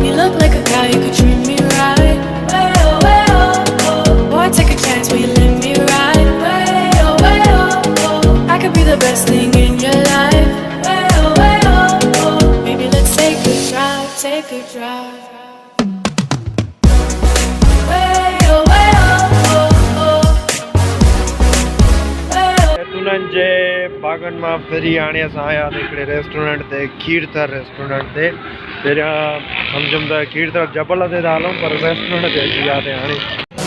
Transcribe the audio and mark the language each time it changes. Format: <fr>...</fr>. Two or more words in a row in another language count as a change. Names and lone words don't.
<en>You look like a guy who could treat me right. Way oh, way oh, oh. Boy, take a chance, will you let me ride? Way oh, way oh, oh. I could be the best thing in your life. Way oh, way oh, oh. Maybe let's take a drive, take a drive.</en> <sd>ज़ैतूननि जे बागनि मां फिरी हाणे असां आया हिकिड़े रेस्टोरेंट ते खीरथर रेस्टोरेंट ते। पहिरियां सम्झुमि त खीरथर जबल ते था हलूं पर रेस्टोरेंट ते अची वियासीं हाणे।</sd>